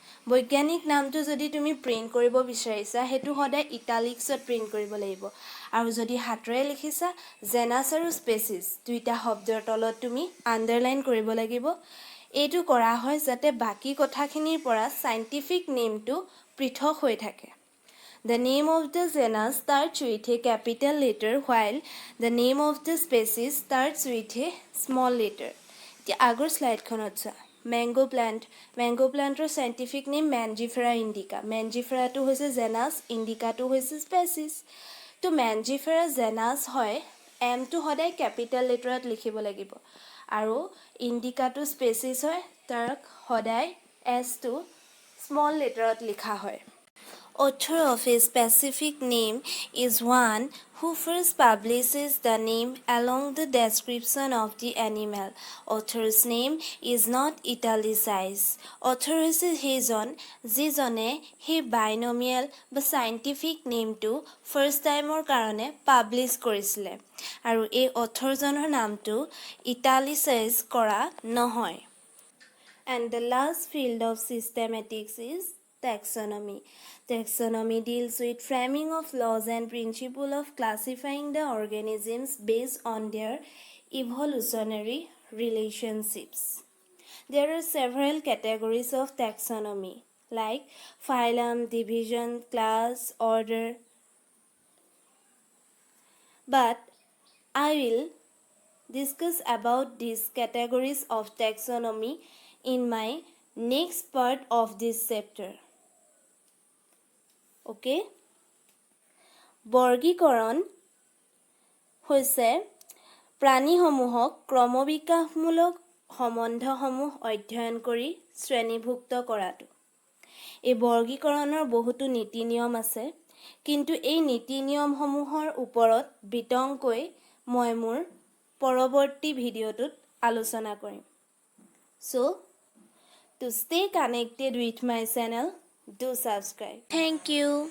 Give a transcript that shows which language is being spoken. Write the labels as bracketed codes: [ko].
[as] বৈজ্ঞানিক নামটো যদি তুমি প্ৰিণ্ট কৰিব বিচাৰিছা সেইটো সদায় ইটালিক্সত প্ৰিণ্ট কৰিব লাগিব। আৰু যদি হাতেৰে লিখিছা জেনাছ আৰু স্পেচিছ দুইটা শব্দৰ তলত তুমি আণ্ডাৰলাইন কৰিব লাগিব। এইটো কৰা হয় যাতে বাকী কথাখিনিৰ পৰা চাইণ্টিফিক নেমটো পৃথক হৈ থাকে। [en] The name of the genus starts with a capital letter while the name of the species starts with a small letter. [as] এতিয়া আগৰ শ্লাইডখনত চোৱা mango plant. Mango প্লাণ্টৰ scientific name মেনজিফেৰা Indica. মেনজিফেৰাটো হৈছে জেনাছ, ইণ্ডিকাটো হৈছে স্পেচিছ। তো মেনজিফেৰা জেনাছ হয়, এমটো সদায় কেপিটেল লেটাৰত লিখিব লাগিব, আৰু ইণ্ডিকাটো স্পেচিছ হয়, তাক সদায় এছটো স্মল লেটাৰত লিখা হয়। [en] Author of a specific name is one who first publishes the name along the description of the animal. Author's name is not italicized. [as] Author হৈছে সেইজন যিজনে সেই বাইনমিয়েল বা চাইণ্টিফিক নেমটো ফাৰ্ষ্ট টাইমৰ কাৰণে পাব্লিছ কৰিছিলে, আৰু এই অথৰজনৰ নামটো ইটালিচাইজ কৰা নহয়। [en] And the last field of systematics is taxonomy. Taxonomy deals with framing of laws and principles of classifying the organisms based on their evolutionary relationships. There are several categories of taxonomy like phylum, division, class, order. But I will discuss about these categories of taxonomy in my next part of this chapter. Okay? [as] বৰ্গীকৰণ হৈছে প্ৰাণীসমূহক ক্ৰমবিকাশমূলক সম্বন্ধসমূহ অধ্যয়ন কৰি শ্ৰেণীভুক্ত কৰাটো। এই বৰ্গীকৰণৰ বহুতো নীতি নিয়ম আছে, কিন্তু এই নীতি নিয়মসমূহৰ ওপৰত বিতংকৈ মই মোৰ পৰৱৰ্তী ভিডিঅ'টোত আলোচনা কৰিম। [en] So, to stay connected with my channel, do subscribe. Thank you.